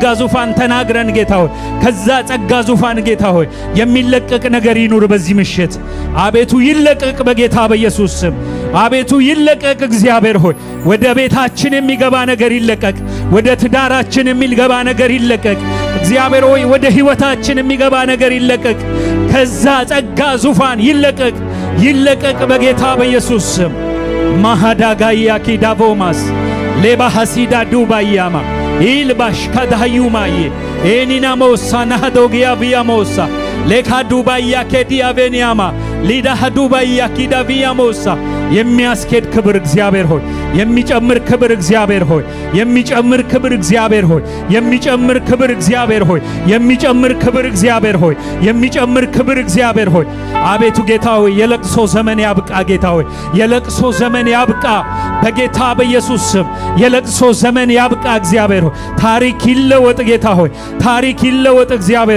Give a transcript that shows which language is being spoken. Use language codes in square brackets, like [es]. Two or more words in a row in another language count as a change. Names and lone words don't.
[am] ዙፋን ተናግረን ጌታ ሆይ ከዛ ጸጋ ዙፋን ጌታ ሆይ የሚለቀቅ ነገር ይኑር በዚህ ምሽት አቤቱ ይለቀቅ በጌታ በኢየሱስ ስም አቤቱ ይለቀቅ እግዚአብሔር ሆይ ወደ ቤታችን የሚገባ ነገር ይለቀቅ ወደ ትዳራችን የሚገባ ነገር ይለቀቅ እግዚአብሔር ሆይ ወደ ህይወታችን የሚገባ ነገር ይለቀቅ ከዛ ጸጋ ዙፋን ይለቀቅ በጌታ በኢየሱስ ስም ማሃዳጋያ ኪዳቮማስ Leba hasida dubayama. Ilbash kadayumaye. Enina mosa nahadogia via mosa. Leka dubaya kedia veniama. Lida hadubaya kida via mosa. የሚያስከድ ክብር እግዚአብሔር ሆይ የሚጨምር ክብር እግዚአብሔር ሆይ የሚጨምር ክብር እግዚአብሔር ሆይ የሚጨምር ክብር እግዚአብሔር ሆይ የሚጨምር ክብር እግዚአብሔር ሆይ የሚጨምር ክብር እግዚአብሔር ሆይ አቤቱ ጌታ ሆይ የለቅሶ ዘመን ያብቃ ጌታ ሆይ የለቅሶ ዘመን ያብቃ በጌታ በኢየሱስ ስም የለቅሶ ዘመን ያብቃ እግዚአብሔር ሆይ ታሪክ ይለወጥ ጌታ ሆይ ታሪክ ይለወጥ እግዚአብሔር